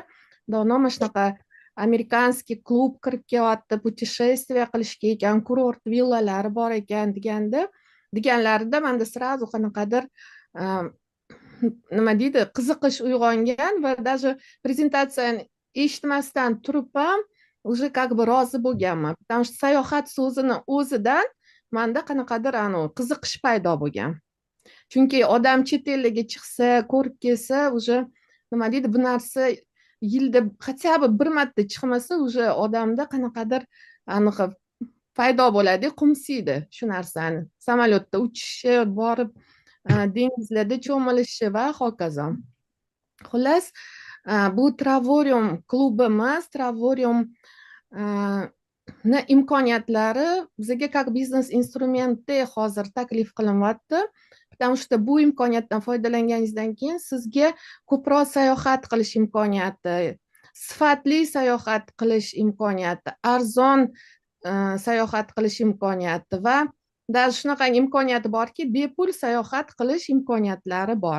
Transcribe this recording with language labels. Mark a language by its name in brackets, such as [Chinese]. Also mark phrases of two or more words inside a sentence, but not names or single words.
[Uzbek] Dono mana shunaqa amerikanskiy klub kirib kelyapti, pутешествие qilishga ekan, kurort villalari bor ekan deganlarida menda sразу qanaqadir nima deydi, qiziqish uyg'ongan va даже prezentatsiyani eshitmasdan turib ham [Russian] уже как бы [Uzbek] rozi bo'lganman. [Russian] Потому что [Uzbek] sayohat so'zini o'zidan menda qanaqadir qiziqish paydo bo'lgan. Chunki odam chet elga chiqsa, ko'rib kelsa, уже nima deydi, bu narsa yilda [Russian] хотя бы [Uzbek] bir marta chiqmasa, уже odamda qanaqadir aniq paydo bo'ladi, qumsiydi shu narsani. Samolyotda uchishi, borib dengizlarda cho'milishi va hokazo. Xullas, bu Travorium klubimiz, Travorium imkoniyatlari bizga как biznes instrumenti hozir taklif qilinyapti. [Russian] Потому что [Uzbek] bu imkoniyatdan foydalanganingizdan keyin sizga ko'proq sayohat qilish imkoniyati, sifatli sayohat qilish imkoniyati, arzon sayohat qilish imkoniyati va даже shunaqangi imkoniyati borki, bepul sayohat qilish imkoniyatlari bor.